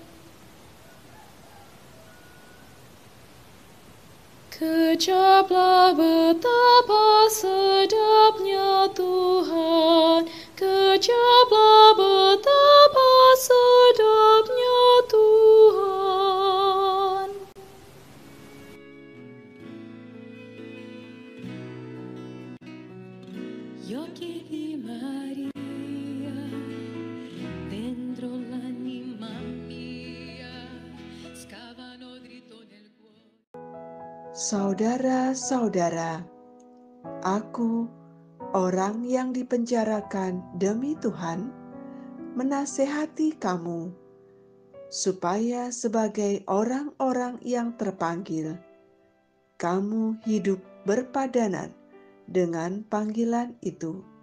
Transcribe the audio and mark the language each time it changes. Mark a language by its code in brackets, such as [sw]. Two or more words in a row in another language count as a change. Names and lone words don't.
[id] Kejaplah betapa sedapnya Tuhan, kejaplah betapa sedapnya Tuhan. [it] Gli occhi di Maria dentro l'anima mia scavano dritto nel cuore. [id] Saudara-saudara, aku, orang yang dipenjarakan demi Tuhan, menasehati kamu, supaya sebagai orang-orang yang terpanggil, kamu hidup berpadanan dengan panggilan itu.